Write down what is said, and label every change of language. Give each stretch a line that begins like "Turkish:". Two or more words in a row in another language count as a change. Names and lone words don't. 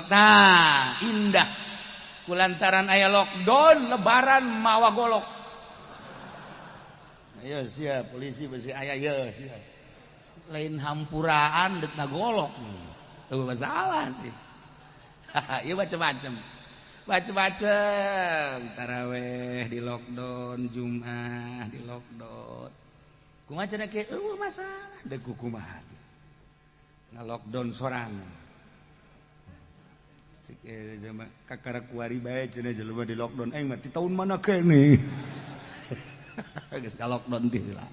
Sundanese: Nah, indah. Kulantaran aya lockdown lebaran mawa golok. Ayo siap polisi besi aya ye siap. Lain hampuraan deuk golok. Teu masalah sih. Ieu macam-macam. Macam-macam tarawih di lockdown, Jumat di lockdown. Kumaha cenah ke masalah deuk kumaha. Na lockdown sorangan. Jama kakara kuari bae cenah jelema di lockdown aing mah ti taun mana keneh. Geus ka lockdown teh lah.